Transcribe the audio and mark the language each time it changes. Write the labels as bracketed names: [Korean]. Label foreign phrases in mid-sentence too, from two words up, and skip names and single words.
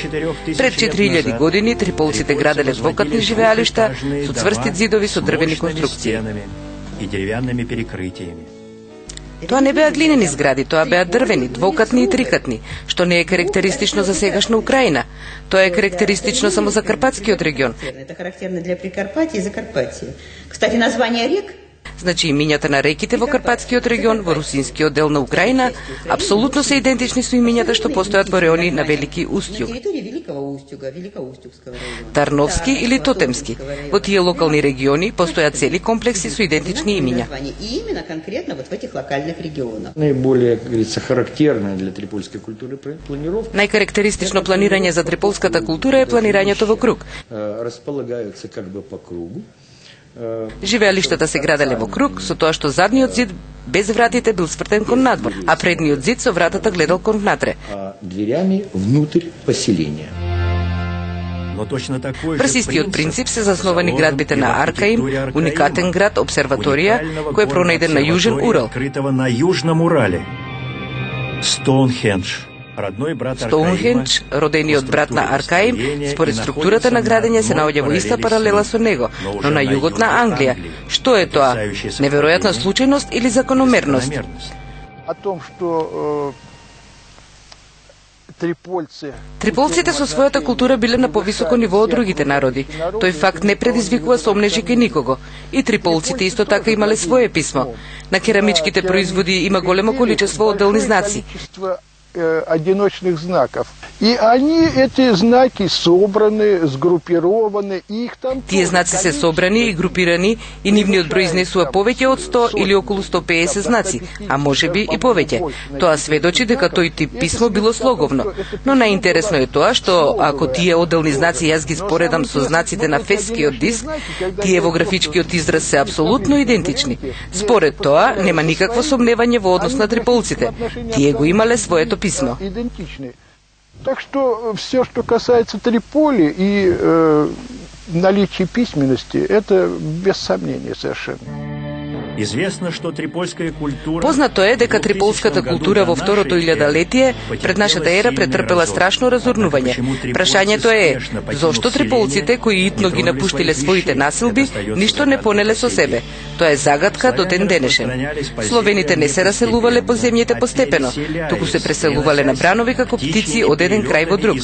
[Macedonian] Пред 4000 години триполците граделе двокатни живеалишта со цврсти зидови со дрвени конструкции. Тоа не беа глинени згради, тоа беа дрвени, двокатни и трикатни, што не е карактеристично за сегашна Украина. Тоа е карактеристично само за Карпатскиот регион. [Russian] Это характерно для Прикарпатия и Закарпатия. Кстати, название рек [Macedonian] Значи имињата на реките во Карпатскиот регион, во русинскиот дел на Украина, апсолутно се идентични со имињата што постојат во реони на Велики Устјуг, Тарновски или Тотемски. Во тие локални региони постојат цели комплекси со идентични имиња. [Russian] и именно конкретно вот в этих локальных регионах. Наиболее, как говорится, характерная для трипольской культуры планировка. [Macedonian] Најкарактеристично планирање за триполската култура е планирањето во круг. [Russian] Располагаются как бы по кругу. [Macedonian] Живеалиштата се граделе во круг, со тоа што задниот зид без вратите бил свртен кон надвор, а предниот зид со вратата гледал кон внатре. [Russian] А дверями внутрь поселения. [Macedonian] Врз истиот принцип се засновани градбите на Аркаим, уникатен град, обсерваторија, кој е пронајден на Јужен Урал. [Russian] На Јужном Урале. [Macedonian] Стоунхендж, родениот брат на Аркаим, според структурата на градење се наоѓа во иста паралела со него, но на југот на Англија. Што е тоа? Неверојатна случајност или закономерност? [Russian] О том, что [Macedonian] Триполците со својата култура биле на повисоко ниво од другите народи. Тој факт не предизвикува сомнежи кај никого. И триполците исто така имале свое писмо. На керамичките производи има големо количество одделни знаци. [Russian] Одиночных знаков. И они, эти знаки, собраны, сгруппированы, их там... [Macedonian] Тие знаци се собрани и групирани и нивниот број изнесува повеќе од 100 или околу 150 знаци, а можеби и повеќе. Тоа сведочи дека тој тип писмо било слоговно. Но најинтересно е тоа што ако тие одделни знаци јас ги споредам со знаците на фескиот диск, тие во графичкиот израз се апсолутно идентични. Според тоа нема никакво сомневање во однос на триполците. Тие го имале своето писмо. [Russian] Так что все, что касается Триполи и наличия письменности, это без сомнения совершенно. [Macedonian] Познато е дека триполската култура во второто илјадолетие пред нашата ера претрпела страшно разурнување. Прашањето е, зошто триполците кои итно ги напуштиле своите населби, ништо не понеле со себе? Тоа е загадка до ден денешен. Словените не се раселувале по земјите постепено, туку се преселувале на бранови како птици од еден крај во друг.